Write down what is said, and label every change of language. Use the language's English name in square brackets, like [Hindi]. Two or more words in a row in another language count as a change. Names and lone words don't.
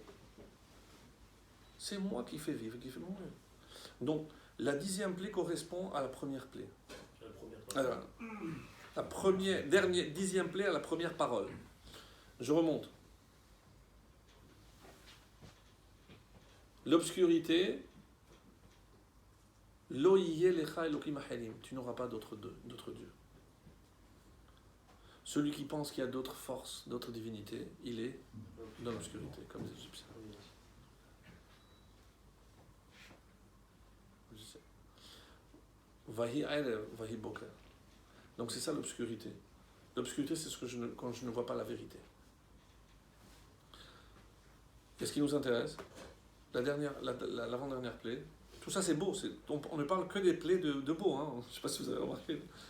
[French] C'est moi qui fais vivre et qui fait mourir. Donc, la 10e plaie correspond à la première plaie. Alors, la première, 10e plaie à la première parole. Je remonte. L'obscurité, [Hebrew] לא יהיה לך אלקים אחרים, [French] tu n'auras pas d'autres dieux. Celui qui pense qu'il y a d'autres forces, d'autres divinités, il est dans l'obscurité, comme les Égyptiens. [Hebrew] ויהי ערב ויהי בקר. [French] Donc c'est ça l'obscurité. L'obscurité, c'est quand je ne vois pas la vérité. Qu'est-ce qui nous intéresse? L'avant-dernière plaie. Tout ça c'est beau. On ne parle que des plaies de beau. Hein. Je ne sais pas si vous avez remarqué.